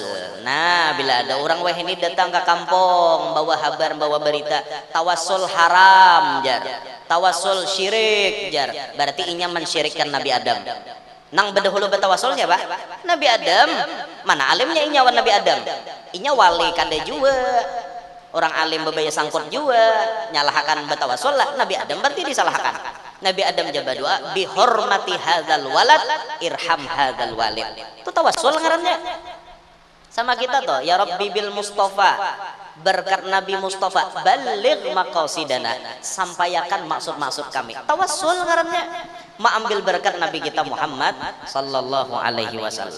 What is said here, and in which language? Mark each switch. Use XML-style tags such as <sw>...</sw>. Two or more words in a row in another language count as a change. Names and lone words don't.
<bjn>Nah, bila ada orang wah ini datang ke kampung bawa kabar, bawa berita, tawassul haram jar, tawassul syirik jar, berarti inya mensyirikkan Nabi Adam. Nang bedahulu betawassul siapa? Nabi Adam. Mana alimnya inya wan Nabi Adam? Inya wali kada juga. Orang alim bebaya sangkut juga, nyalahkan betawassul lah. Nabi Adam berarti disalahkan. Nabi Adam jaba doa</bjn> <ar>بحرمة هذا الولد ارحم هذا الوالد.</ar> <bjn>Itu tawassul ngarannya. Sama kita tuh,</bjn> <ar>يا ربي بالمصطفى,</ar> <bjn>berkat Nabi Mustafa,</bjn> <ar>بلغ مقاصدنا,</ar> <bjn>sampaikan maksud-maksud kami. Tawassul ngarannya. Mengambil berkat Nabi kita Muhammad</bjn> <ar>صلى الله عليه وسلم.</ar>